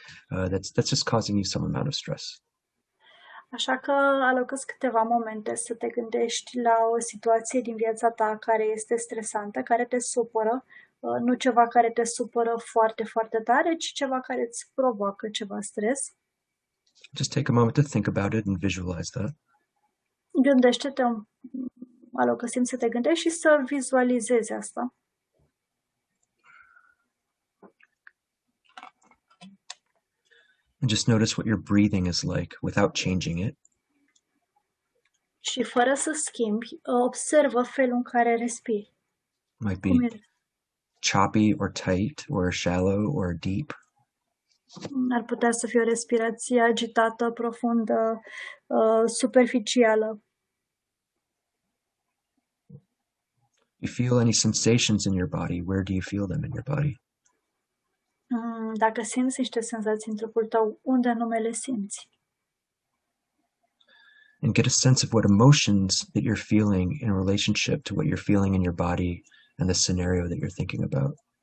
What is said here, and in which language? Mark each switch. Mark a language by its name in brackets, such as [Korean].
[English] That's just causing you some amount of stress. [Romanian] Așa că alocăți câteva momente să te gândești la o situație din viața ta care este stresantă, care te supără, nu ceva care te supără foarte, foarte tare, ci ceva care îți provoacă ceva stres. [English] Just take a moment to think about it and visualize that. [Romanian] Gândește-te, alocă timp să te gândești și să vizualizezi asta. [English] And just notice what your breathing is like without changing it. [Romanian] Și fără să schimbi, observă felul în care respiri. [English] Might be choppy or tight or shallow or deep. [Romanian] Ar putea să fie o respirație agitată, profundă, superficială. [English] You feel any sensations in your body? Where do you feel them in your body? [Romanian] Dacă simți niște senzații în trupul tău, unde anume le simți? [English] And get a sense of what emotions that you're feeling in relationship to what you're feeling in your body and the scenario that you're thinking about.